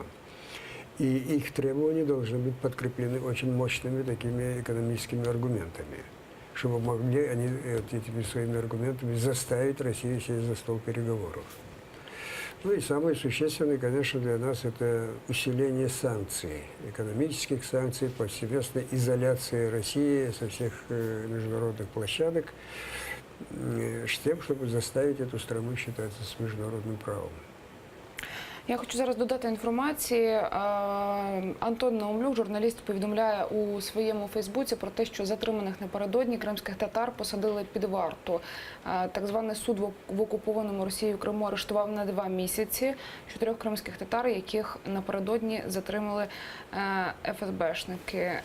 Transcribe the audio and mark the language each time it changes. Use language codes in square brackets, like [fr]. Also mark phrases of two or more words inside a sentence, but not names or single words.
[ru] И их требования должны быть подкреплены очень мощными такими экономическими аргументами, чтобы могли они этими своими аргументами заставить Россию сесть за стол переговоров. Ну и самое существенное, конечно, для нас это усиление санкций, экономических санкций, повсеместной изоляции России со всех международных площадок, с тем, чтобы заставить эту страну считаться с международным правом. [uk] Я хочу зараз додати інформації. Антон Наумлюк, журналіст, повідомляє у своєму Фейсбуці про те, що затриманих напередодні кримських татар посадили під варту. Так званий суд в окупованому Росією Криму арештував на 2 місяці 4 кримських татар, яких напередодні затримали ФСБшники.